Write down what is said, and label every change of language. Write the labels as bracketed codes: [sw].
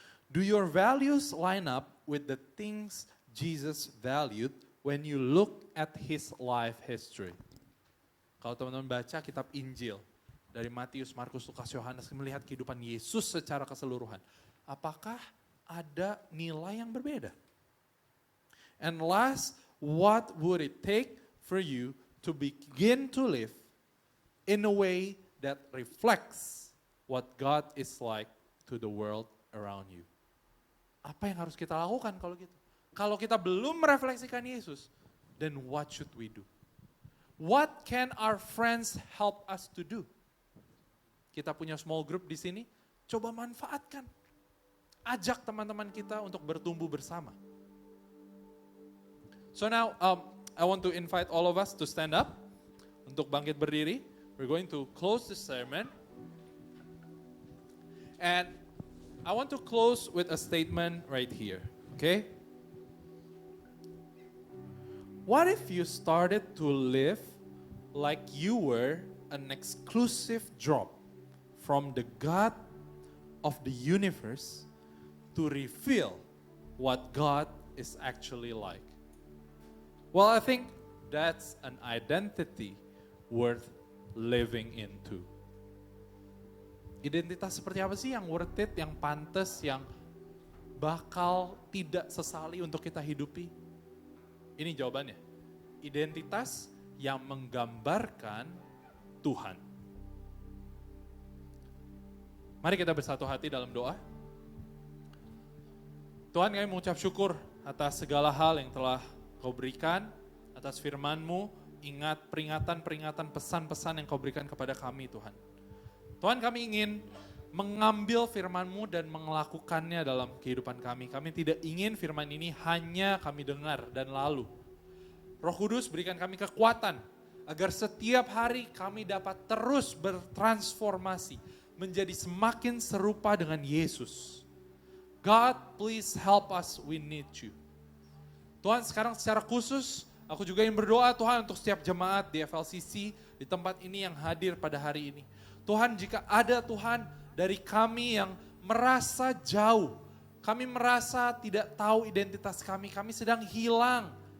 [en] Do your values line up with the things Jesus valued when you look at his life history? [id] Kalau teman-teman baca kitab Injil dari Matius, Markus, Lukas, Yohanes melihat kehidupan Yesus secara keseluruhan, apakah ada nilai yang berbeda? [en] And last, what would it take for you to begin to live in a way that reflects what God is like to the world around you? [id] Apa yang harus kita lakukan kalau gitu? Kalau kita belum merefleksikan Yesus, [en] then what should we do? What can our friends help us to do? [id] Kita punya small group di sini, coba manfaatkan. Ajak teman-teman kita untuk bertumbuh bersama. [en] So now, I want to invite all of us to stand up [id] untuk bangkit berdiri. [en] We're going to close the sermon. And I want to close with a statement right here, okay? What if you started to live like you were an exclusive drop from the God of the universe to reveal what God is actually like? Well, I think that's an identity worth living into. [id] Identitas seperti apa sih yang worth it, yang pantas, yang bakal tidak sesali untuk kita hidupi? Ini jawabannya. Identitas yang menggambarkan Tuhan. Mari kita bersatu hati dalam doa. Tuhan, kami mengucap syukur atas segala hal yang telah Kau berikan, atas firman-Mu. Ingat peringatan-peringatan, pesan-pesan yang Kau berikan kepada kami, Tuhan. Tuhan, kami ingin mengambil firman-Mu dan melakukannya dalam kehidupan kami. Kami tidak ingin firman ini hanya kami dengar dan lalu. Roh Kudus berikan kami kekuatan agar setiap hari kami dapat terus bertransformasi menjadi semakin serupa dengan Yesus. [en] God, please help us, we need you. [id] Tuhan, sekarang secara khusus aku juga ingin berdoa Tuhan untuk setiap jemaat di FLCC di tempat ini yang hadir pada hari ini. Tuhan, jika ada Tuhan dari kami yang merasa jauh, kami merasa tidak tahu identitas kami sedang hilang.